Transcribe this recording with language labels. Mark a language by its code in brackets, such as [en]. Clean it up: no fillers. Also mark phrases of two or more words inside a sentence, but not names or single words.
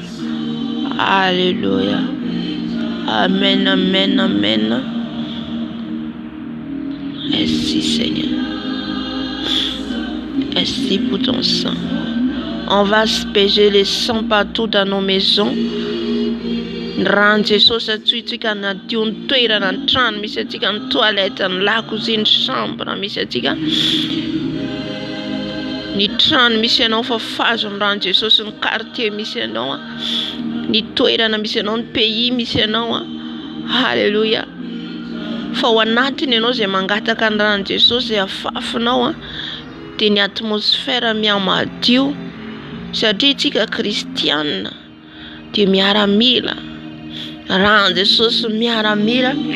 [fr] Alléluia. Amen, amen, amen. Merci, Seigneur. Merci pour ton sang. On va asperger le sang partout dans nos maisons. [mg] Rano Jesosy atsika anadio ny toerana ny trano misy atsika ny toilette ny lakozia ny chambre misy atsika ny trano misy anao fa fazo ny rano Jesosy ny quartier misy anao ny toerana misy anao ny pays misy anao halleluja fa ao anatiny ianao izay mangataka ny rano Jesosy afafinao dia ny atmosfera miamadio satria tsika kristiana dia miaramila rano Jesosy miaramila.